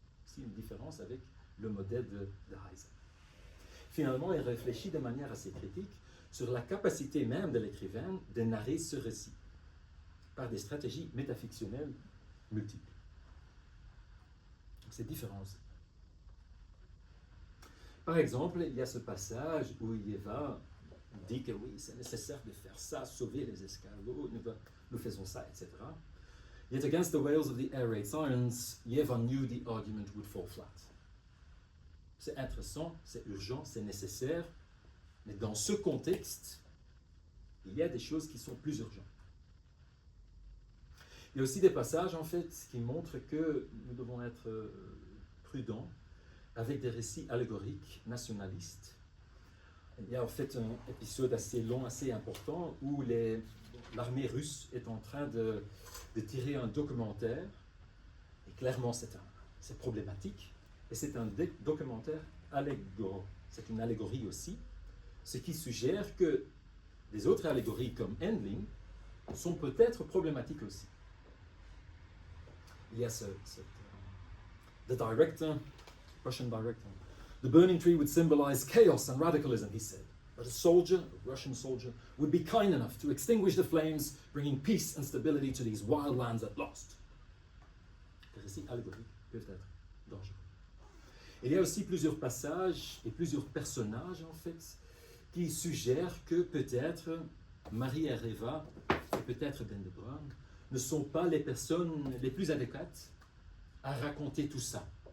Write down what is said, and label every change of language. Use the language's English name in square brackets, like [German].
[French] C'est une différence avec le modèle de Heiser. Finalement, il réfléchit de manière assez critique sur la capacité même de l'écrivain de narrer ce récit par des stratégies métafictionnelles multiples. C'est différent aussi. Par exemple, il y a ce passage où Yeva dit que oui, c'est nécessaire de faire ça, sauver les escargots, nous faisons ça, etc. [English] Yet against the wails of the air raid sirens, Yeva knew the argument would fall flat. [French] C'est intéressant, c'est urgent, c'est nécessaire, mais dans ce contexte, il y a des choses qui sont plus urgentes. Il y a aussi des passages, en fait, qui montrent que nous devons être prudents avec des récits allégoriques nationalistes. Il y a en fait un épisode assez long, assez important, où l'armée russe est en train de tirer un documentaire, et clairement c'est problématique, et c'est un documentaire allégorique. C'est une allégorie aussi, ce qui suggère que des autres allégories comme Endling sont peut-être problématiques aussi. Il y a [English] the director, Russian director. The burning tree would symbolize chaos and radicalism, he said. But a soldier, a Russian soldier, would be kind enough to extinguish the flames, bringing peace and stability to these wild lands at last. [French] Les récits allégoriques peuvent être dangereux. Il y a aussi plusieurs passages et plusieurs personnages, en fait, qui suggèrent que peut-être Marie et Reva, et peut-être Ben de Bruijn, ne sont pas les personnes les plus adéquates à raconter tout ça.